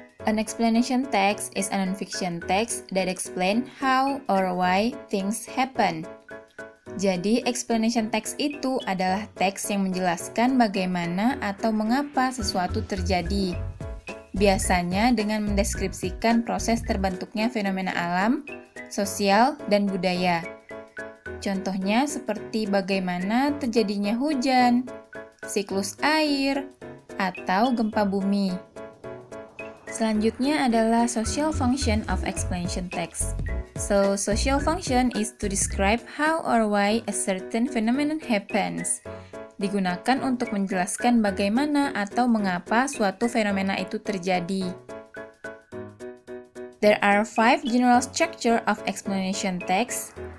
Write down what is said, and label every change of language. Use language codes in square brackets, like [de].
[en] An explanation text is a non-fiction text that explain how or why things happen. [id] Jadi, explanation text itu adalah teks yang menjelaskan bagaimana atau mengapa sesuatu terjadi. Biasanya dengan mendeskripsikan proses terbentuknya fenomena alam, sosial, dan budaya. Contohnya seperti bagaimana terjadinya hujan, siklus air, atau gempa bumi. Selanjutnya adalah social function of explanation text. [en] So, social function is to describe how or why a certain phenomenon happens. [id] Digunakan untuk menjelaskan bagaimana atau mengapa suatu fenomena itu terjadi. [en] There are 5 general structure of explanation text.